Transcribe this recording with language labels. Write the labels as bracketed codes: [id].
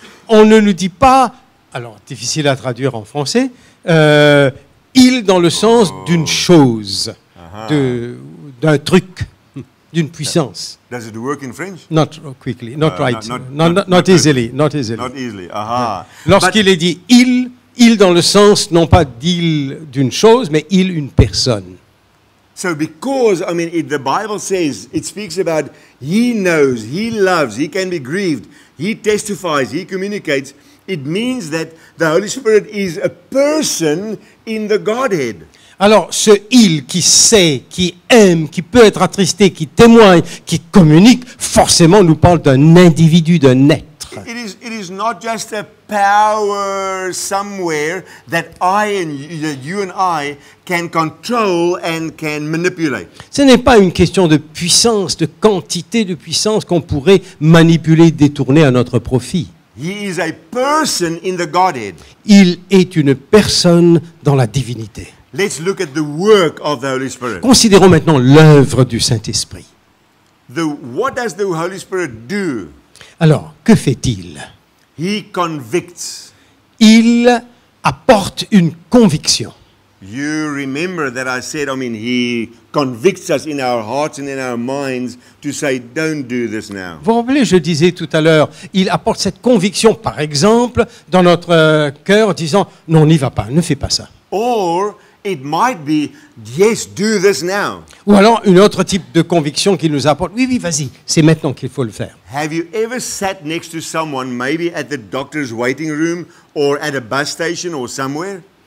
[fr] On ne nous dit pas, alors difficile à traduire en français, il dans le sens d'une chose, d'un truc, d'une puissance. [en] Does it work in French? Not quickly, not right, not not easily, not easily. Not easily. Aha. [fr] Lorsqu'il est dit il dans le sens non pas d'il d'une chose, mais il une personne. [en] So because, the Bible says, it speaks about He knows, He loves, He can be grieved, He testifies, He communicates, it means that the Holy Spirit is a person in the Godhead. [fr] Alors, ce il qui sait, qui aime, qui peut être attristé, qui témoigne, qui communique, forcément nous parle d'un individu, d'un être. [en] It is not just a power somewhere that you and I can control and can manipulate. [fr] Ce n'est pas une question de puissance, de quantité de puissance qu'on pourrait manipuler, détourner à notre profit. [en] He is a person in the Godhead. [fr] Il est une personne dans la divinité. [en] Let's look at the work of the Holy Spirit. [fr] Considérons maintenant l'œuvre du Saint-Esprit. [en] What does the Holy Spirit do? [fr] Alors, que fait-il? [en] He convicts. [fr] Il apporte une conviction. [en] You remember that I said, He convicts us in our hearts and in our minds to say, don't do this now. [fr] Vous vous rappelez, je disais tout à l'heure, il apporte cette conviction, par exemple, dans notre cœur, en disant, non, n'y va pas, ne fais pas ça. [en] Or it might be, yes, do this now. [fr] Ou alors, une autre type de conviction qui nous apporte, oui, vas-y, c'est maintenant qu'il faut le faire. [en] Have you ever sat next to someone, maybe at the doctor's waiting room or at a bus station or somewhere?